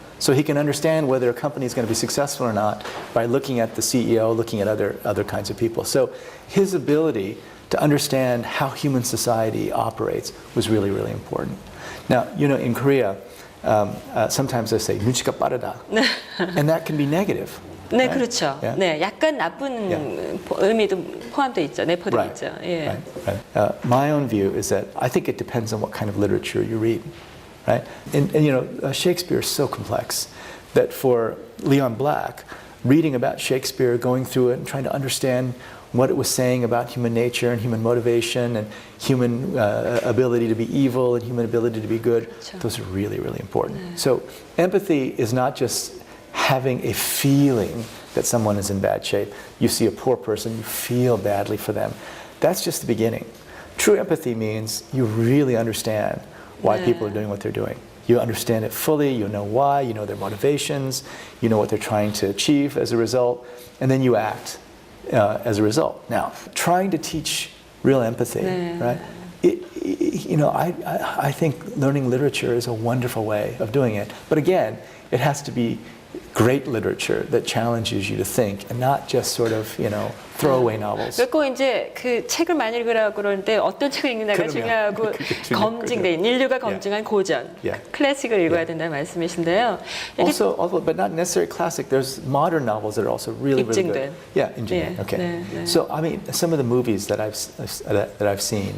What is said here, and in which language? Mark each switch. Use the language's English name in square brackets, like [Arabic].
[English] So he can understand whether a company is going to be successful or not by looking at the CEO, looking at other kinds of people. So his ability to understand how human society operates was really, really important. Now, in Korea, sometimes they say [Korean] 눈치가 빠르다, [English] and that can be negative. [Korean] 네, [English] right? [Korean] 그렇죠. [English] Yeah. [Korean] 네, 약간 나쁜 의미도 포함되어 있죠. 내포되어 있죠. 예. [English] Right. My own view is that I think it depends on what kind of literature you read, right? And Shakespeare is so complex that for Leon Black, reading about Shakespeare, going through it and trying to understand what it was saying about human nature and human motivation and human ability to be evil and human ability to be good, those are really, really important. So empathy is not just having a feeling that someone is in bad shape. You see a poor person, you feel badly for them. That's just the beginning. True empathy means you really understand why people are doing what they're doing. You understand it fully, you know why, you know their motivations, you know what they're trying to achieve as a result, and then you act as a result. Now, trying to teach real empathy, right? you know, I think learning literature is a wonderful way of doing it. But again, it has to be great literature that challenges you to think and not just sort of, you know, throwaway novels. [Korean] 그리고 이제 그 책을 많이 읽으라고 그러는데 어떤 책을 읽느냐가 중요하고 검증된 인류가 검증한 고전, 클래식을 읽어야 된다는 말씀이신데요. [English] Also, but not necessarily classic. There's modern novels that are also really good. Yeah, [Korean] 인증된. [English] Okay. [Korean] 네. [English] So I mean, some of the movies that I've seen,